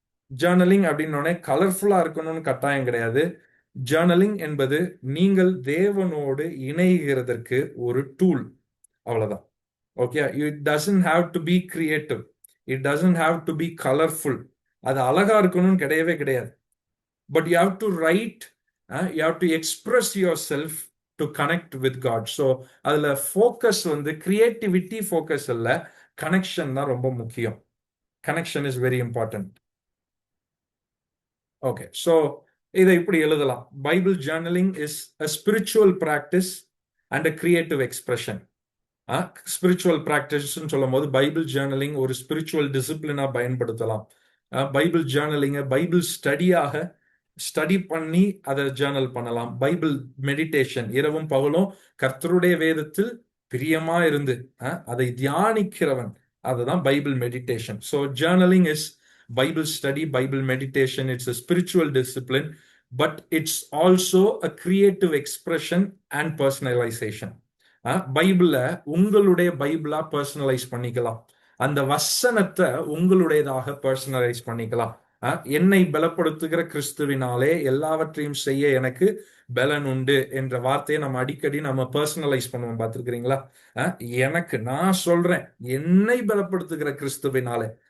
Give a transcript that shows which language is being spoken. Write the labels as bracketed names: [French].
[Tamil] Journaling அப்படின்னோடனே கலர்ஃபுல்லா இருக்கணும்னு கட்டாயம் கிடையாது. ஜேர்னலிங் என்பது நீங்கள் தேவனோடு இணைகிறதற்கு ஒரு டூல், அவ்வளவுதான். [English] Okay, it doesn't have to be creative, it doesn't have to be colourful. [Tamil] அது அழகா இருக்கணும்னு கிடையவே கிடையாது. [English] But you have to write, you have to express yourself to connect with God. [Tamil] So அதுல ஃபோக்கஸ் கிரியேட்டிவிட்டி ஃபோக்கஸ் இல்ல, connection தான் ரொம்ப முக்கியம். [English] Connection is very important. [Tamil] Okay, so இதை இப்படி எழுதலாம். [English] Bible journaling is a spiritual practice and a creative expression. [Tamil] Spiritual ப்ராக்டிஸ்ன்னு சொல்லும் போது பைபிள் ஜேர்னலிங் ஒரு ஸ்பிரிச்சுவல் டிசிப்ளினா பயன்படுத்தலாம். பைபிள் ஜேர்னலிங்க பைபிள் ஸ்டடி பண்ணி அதை ஜேர்னல் பண்ணலாம். பைபிள் மெடிடேஷன், இரவும் பகலும் கர்த்தருடைய வேதத்தில் பிரியமா இருந்து அதை தியானிக்கிறவன், அதுதான் Bible meditation. [English] So journaling is Bible study, Bible meditation. It's a spiritual discipline, but it's also a creative expression and personalization. [Tamil] பைபிள உங்களுடைய பைபிளா பர்சனலைஸ் பண்ணிக்கலாம். அந்த வசனத்தை உங்களுடையதாக பர்சனலைஸ் பண்ணிக்கலாம். என்னை பலப்படுத்துகிற கிறிஸ்துவினாலே எல்லாவற்றையும் செய்ய எனக்கு பலன் உண்டு என்ற வார்த்தையை நம்ம அடிக்கடி பர்சனலைஸ் பண்ணுவோம், பார்த்துருக்கிறீங்களா? நான் சொல்றேன், என்னை பலப்படுத்துகிற கிறிஸ்துவினாலே.